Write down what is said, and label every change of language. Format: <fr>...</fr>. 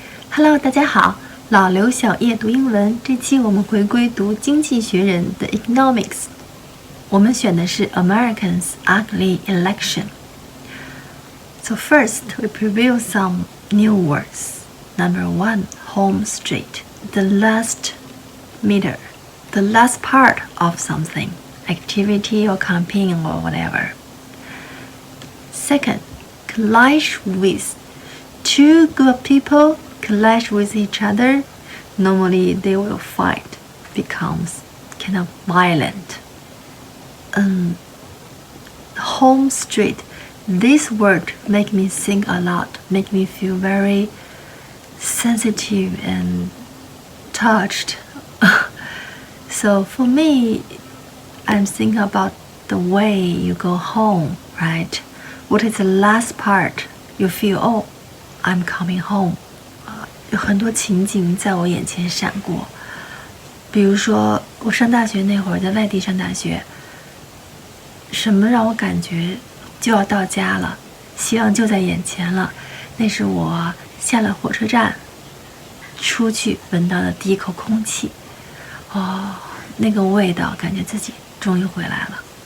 <zh>Hello， 大家好，老刘小叶读英文。这期我们回归读《经济学人》的 Economics， 我们选的是</zh> <en>Americans' Ugly Election。 So first, we preview some new words. Number 1, home straight, the last meter, the last part of something, activity or campaign or whatever. Second, clash with, two group of people clash with each other. Normally they will fight, becomes kind of violent. Home straight, this word make me think a lot, make me feel very sensitive and touched. So for me, I'm thinking about the way you go home, right? What is the last part you feel, oh, I'm coming home?</en> <zh>有很多情景在我眼前闪过，比如说我上大学那会儿，在外地上大学，什么让我感觉就要到家了，希望就在眼前了。那是我下了火车站，出去闻到的第一口空气，那个味道，感觉自己终于回来了。</zh>